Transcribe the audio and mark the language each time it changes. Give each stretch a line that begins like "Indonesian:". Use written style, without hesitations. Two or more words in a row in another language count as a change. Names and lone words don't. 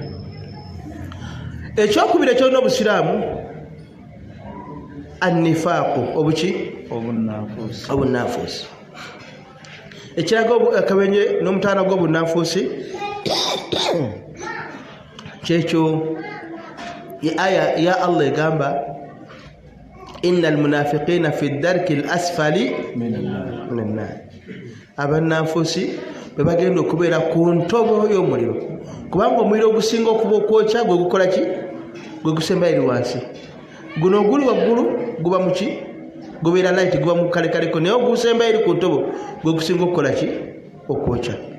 Ganda: Ekyokubiri kyonna obusiraamu annifaqu obuki obunafuusi ekiraga akabenye n'omutaana gw'obunafuusi kyekyo aya ya Allah egamba
Arabic: إن المنافقين في الدرك الأسفل من النار.
Ganda: Abanafuusi bwe bagenda okubeera ku ntobo y'omuliro kubanga omuliro ogusinga okuba okwokya gwe gukola ki gwe gusemba eri wansi guno oguli waggulu guba muki gubeera light guba mu kalekaleko naye ogusemba eri ku ntobo gwe gusinga okukola ki okwokya.